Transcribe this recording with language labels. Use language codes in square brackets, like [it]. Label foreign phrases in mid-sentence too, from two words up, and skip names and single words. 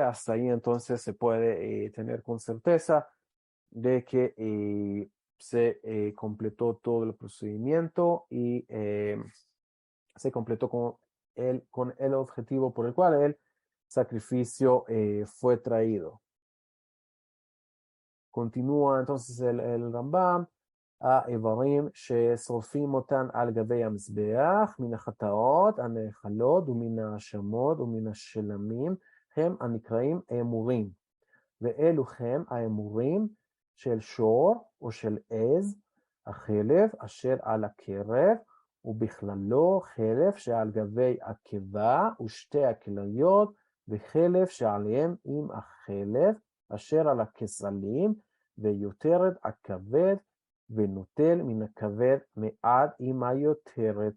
[es] Hasta ahí entonces se puede tener con certeza de que se completó todo el procedimiento y se completó con el objetivo por el cual el sacrificio fue traído. Continúa entonces el Rambam. [he] האיברים ששורפים אותן על גבי המזבח מן החטאות, הנאכלות ומן ההאשמות ומן השלמים הם הנקראים האמורים. ואלו הם האמורים של שור או של עז, החלב אשר על הקרב, ובכללו חלב שעל גבי הקיבה ושתי הכליות, וחלב שעליהם עם החלב אשר על הכסלים, ויותרת הכבד, ונוטל מן הכבד מעט עם היותרת.